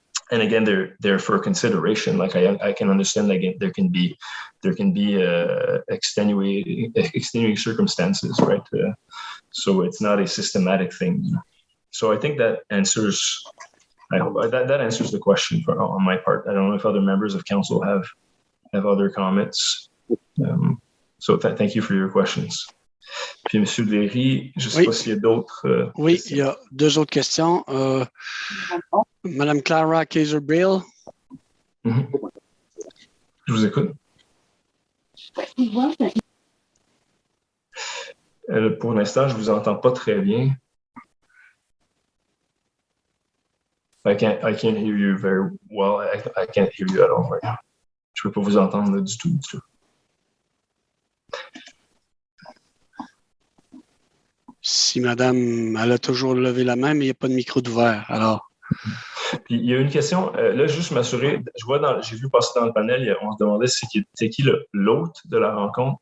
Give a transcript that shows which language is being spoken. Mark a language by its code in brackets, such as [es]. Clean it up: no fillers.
[en] And again, they're for consideration. I can understand that there can be extenuating circumstances, right? So it's not a systematic thing. So I think that answers. I hope that answers the question on my part. I don't know if other members of council have other comments. So thank you for your questions. [fr] Puis, M. Léry, je ne sais pas s'il y a d'autres. Oui, questions. Il y a deux autres questions. Madame Clara Kaiser-Bril. Mm-hmm. Je vous écoute. Pour l'instant, je ne vous entends pas très bien. [en] I can't hear you very well. I can't hear you at all right now. [fr] Je ne peux pas vous entendre du tout. Si madame, elle a toujours levé la main, mais il n'y a pas de micro d'ouvert, alors. Puis il y a une question, là, juste m'assurer, j'ai vu passer dans le panel, on se demandait c'est qui l'hôte de la rencontre.